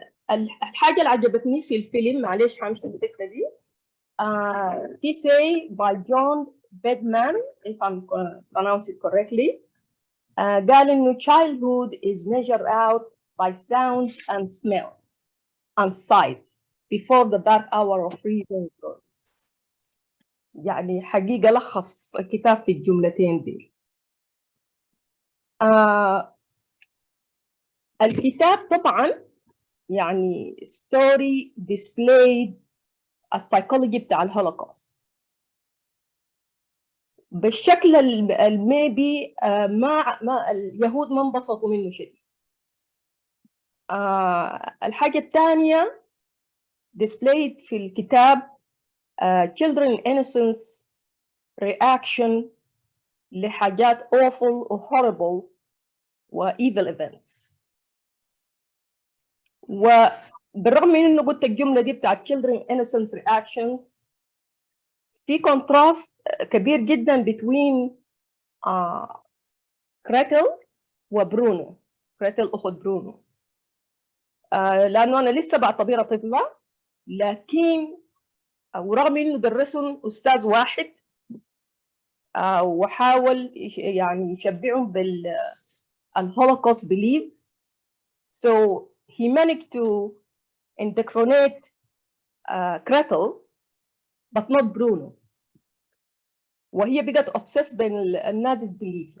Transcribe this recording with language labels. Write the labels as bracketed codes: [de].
[ar] الحاجة اللي عجبتني في الفيلم، معلش همشي الحتة دي، [en] he say by John Bedman, if I'm pronounce it correctly, [ar] قال إنه [en] childhood is measured out by sounds and smell and sights before the dark hour of reason grows. [ar] يعني حقيقة لخص الكتاب في الجملتين دي. الكتاب طبعا يعني [en] story displayed [ar] السايكولوجي بتاع الهولوكوست بالشكل الميبي ما اليهود ما انبسطوا منه شديد. الحاجة الثانية [en] displayed [ar] في الكتاب [en] children innocence reaction لحاجات awful و horrible و evil events. [ar] وبالرغم من انه قلت الجملة دي بتاعت [en] children innocence reactions، [ar] في contrast كبير جدا between كريتل وبرونو. كريتل أخت برونو، لأنه أنا لسه بعتبرها طفلة، لكن ورغم إنه درسهم أستاذ واحد وحاول يعني يشبعهم بالهولوكوست belief، [en] so he managed to indoctrinate [ar] كريتل [en] but not [ar] برونو، وهي بقت obsessed بين النازيز belief.